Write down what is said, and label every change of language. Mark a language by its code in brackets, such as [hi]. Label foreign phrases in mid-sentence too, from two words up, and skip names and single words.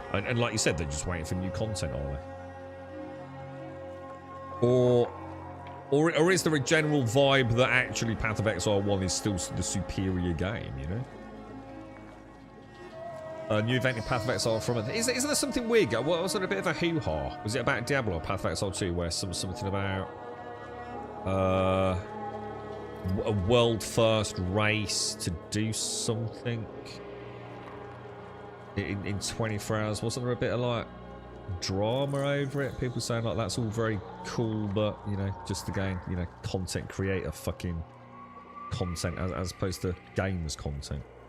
[en] And like you said, they're just waiting for new content, are they? Or is there a general vibe that actually Path of Exile 1 is still the superior game, you know? A new event in Path of Exile from it. Isn't there something weird? What was it, a bit of a hoo-ha? Was it about Diablo or Path of Exile 2 where something about a world first race to do something in 24 hours? Wasn't there a bit of like drama over it? People saying like that's all very cool, but you know, just to gain, you know, content creator fucking content as opposed to gamers content.